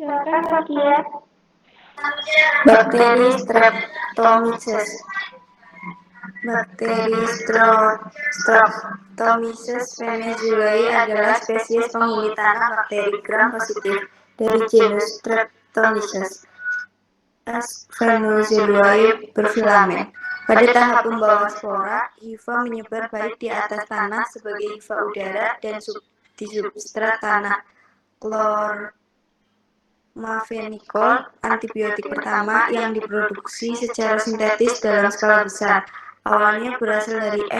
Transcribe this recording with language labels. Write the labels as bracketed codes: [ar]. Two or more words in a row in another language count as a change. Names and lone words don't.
[id] Silakan Kak Kia. Bakteri Streptomyces. Bakteri Streptomyces venezuelae adalah spesies penghuni tanah bakteri gram positif dari genus Streptomyces. Venezuelae berfilamen. Pada tahap pembawa spora, hifa menyebar baik di atas tanah sebagai hifa udara dan di substrat tanah. Chlormafenicol, antibiotik pertama yang diproduksi secara sintetis dalam skala besar, awalnya berasal dari S.